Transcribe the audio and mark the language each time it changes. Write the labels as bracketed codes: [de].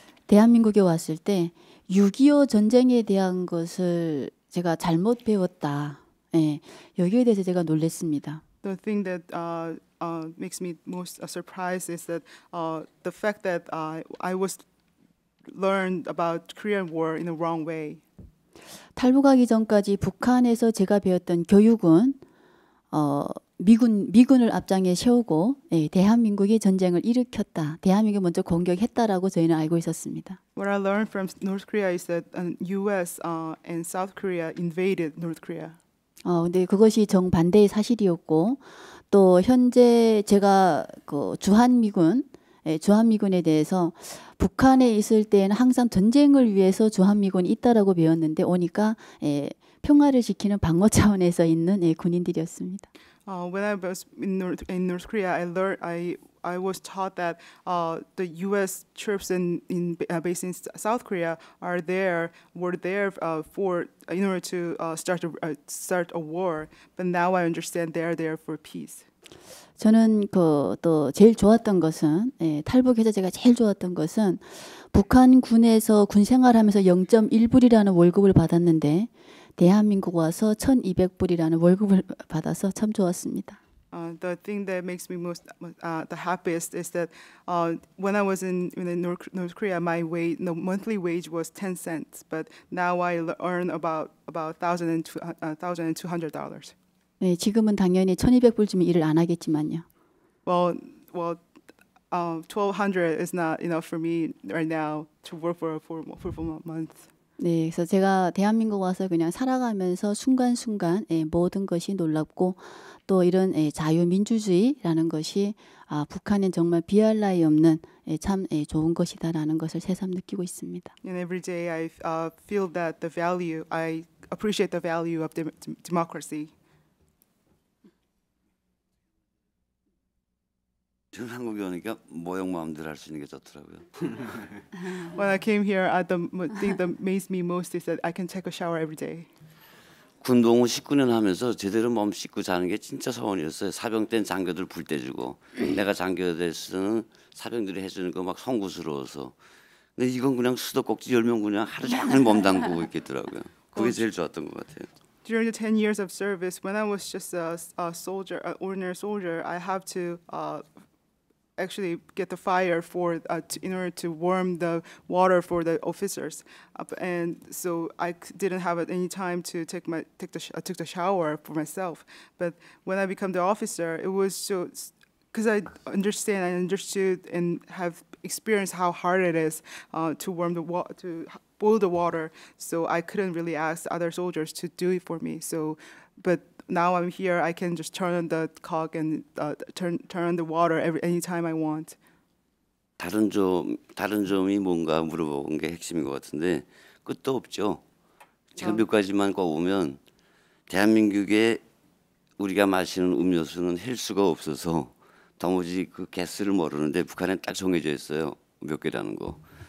[ko] 대한민국에 왔을 때 6.25 전쟁에 대한 것을 제가 잘못 배웠다. 예, 여기에 대해서 제가 놀랐습니다. [en] The thing that makes me most surprised is that the fact that I was learned about Korean War in the wrong way. [ko] 탈북하기 전까지 북한에서 제가 배웠던 교육은 미군을 앞장에 세우고 대한민국이 전쟁을 일으켰다. 대한민국이 먼저 공격했다라고 저희는 알고 있었습니다. [en] What I learned from North Korea is that U.S. And South Korea invaded North Korea. [ko] 근데 그것이 정반대의 사실이었고 또 현재 제가 그 주한미군에 대해서 북한에 있을 때는 항상 전쟁을 위해서 주한미군이 있다라고 배웠는데 오니까 평화를 지키는 방어 차원에서 있는 군인들이었습니다. [en] When I was in North Korea, I was taught that the U.S. troops based in South Korea were there in order to start a war. But now I understand they are there for peace. [ko] 저는 또 제일 좋았던 것은 탈북해서 제가 제일 좋았던 것은 북한 군에서 군 생활하면서 0.1불이라는 월급을 받았는데 대한민국 와서 1,200불이라는 월급을 받아서 참 좋았습니다. [en] The thing that makes me most the happiest is that when I was in North Korea, my monthly wage was 10 cents, but now I earn about $1,200. [ko] 네, 지금은 당연히 1,200불 주면 일을 안 하겠지만요. [en] Well, $1,200 is not enough for me right now to work for a full month. [ko] 네, 그래서 제가 대한민국 와서 그냥 살아가면서 순간순간 모든 것이 놀랍고 또 이런 자유민주주의라는 것이 북한은 정말 비할 나위 없는 참 좋은 것이다라는 것을 새삼 느끼고 있습니다. [en] And every day I feel that I appreciate the value of democracy. [ko] 저는 한국에 오니까 모형 마음대로 할 수 있는 게 좋더라고요. [en] When I came here, the thing that amazed me most is that I can take a shower every day. [ko] 군복무 19년 하면서 제대로 몸 씻고 자는 게 진짜 소원이었어요. 사병 땐 장교들 불 때 주고 내가 장교 됐으면 사병들이 해주는 거 막 송구스러워서. 근데 이건 그냥 수도꼭지 10명 그냥 하루 종일 몸 담그고 있겠더라고요. 그게 제일 좋았던 것 같아요. [en] During the 10 years of service, when I was just a soldier, an ordinary soldier, I have to actually get the fire in order to warm the water for the officers, and so I didn't have any time to take the shower for myself. But when I became the officer, it was so because I understood and have experienced how hard it is to boil the water. So I couldn't really ask other soldiers to do it for me. But now I'm here, I can just turn on the cock and turn on the water anytime I want. [ko] 다른 점이 뭔가 물어본 게 핵심인 것 같은데 끝도 없죠. 제가 몇 가지만 꼽으면 대한민국에 우리가 마시는 음료수는 헬수가 없어서 도무지 그 개수를 모르는데 북한엔 딱 정해져 있어요. 몇 개라는 거.